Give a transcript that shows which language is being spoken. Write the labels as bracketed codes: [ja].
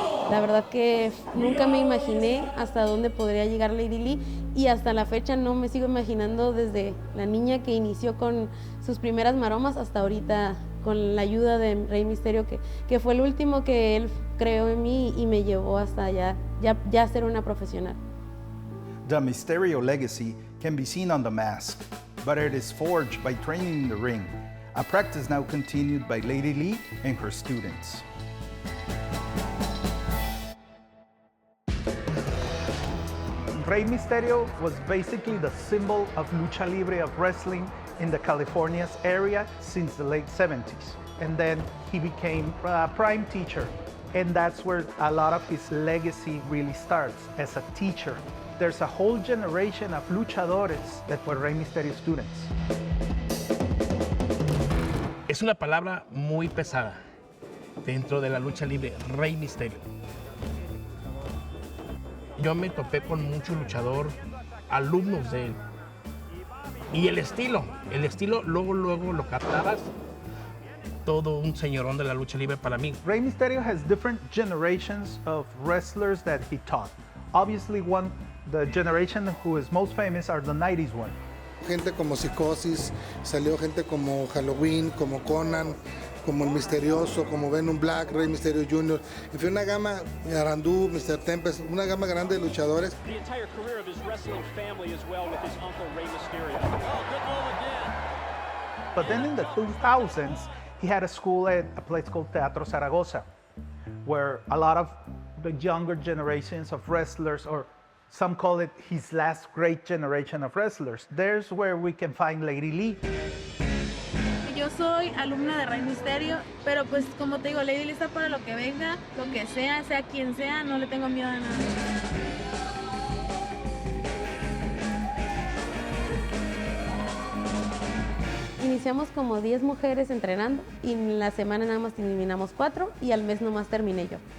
[es] La verdad que nunca me imaginé hasta dónde podría llegar ladylee y hasta la fecha no me sigo imaginando desde la niña que inició con sus primeras maromas hasta ahorita con la ayuda de Rey Misterio, que fue el último que él creó en mí y me llevó hasta ya ser una profesional. [en] The Misterio legacy can be seen on the mask, but it is forged by training in the ring, a practice now continued by ladylee and her students. Rey Misterio was basically the symbol of Lucha Libre, of wrestling in the California's area since the late 70s. And then he became a prime teacher. And that's where a lot of his legacy really starts, as a teacher. There's a whole generation of luchadores that were Rey Misterio students. [es] Es una palabra muy pesada dentro de la lucha libre, Rey Misterio. Yo me topé con mucho luchador, alumnos de él. Y el estilo, luego lo captabas. Todo un señorón de la lucha libre para mí. [en] Rey Misterio has different generations of wrestlers that he taught. Obviously, the generation who is most famous are the 90s one. [es] Gente como Psicosis, salió gente como Halloween, como Conan, como el Misterioso, como Venom Black, Rey Misterio Jr. En fin, una gama, Arandú, Mr. Tempest, una gama grande de luchadores. [en] The entire career of his wrestling family as well with his uncle Rey Misterio. Oh, good move again. But then in the 2000s, he had a school at a place called Teatro Zaragoza, where a lot of the younger generations of wrestlers, or some call it his last great generation of wrestlers. There's where we can find ladylee. [es] Yo soy alumna de Rey Misterio, pero pues como te digo, ladylee está para lo que venga, lo que sea quien sea, no le tengo miedo a nada. Iniciamos como 10 mujeres entrenando y en la semana nada más terminamos 4 y al mes nomás terminé yo.